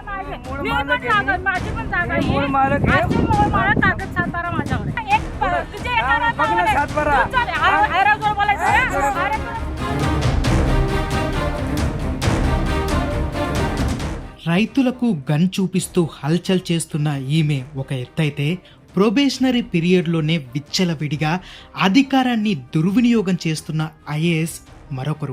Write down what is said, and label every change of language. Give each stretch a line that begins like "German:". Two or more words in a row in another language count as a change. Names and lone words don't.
Marathi: मी पण जागा माझी पण जागा आहे. असेल मला कागद सातबारा माझ्यावर आहे. एक तुझे येणार बोलायचं.
Telugu: రైతులకు గన్ చూపిస్తూ హల్చల్ చేస్తున్న ఈమె ఒక ఎత్తైతే ప్రొబేషనరీ పీరియడ్లోనే విచ్చలవిడిగా అధికారాన్ని దుర్వినియోగం చేస్తున్న ఐఏఎస్ మరొకరు.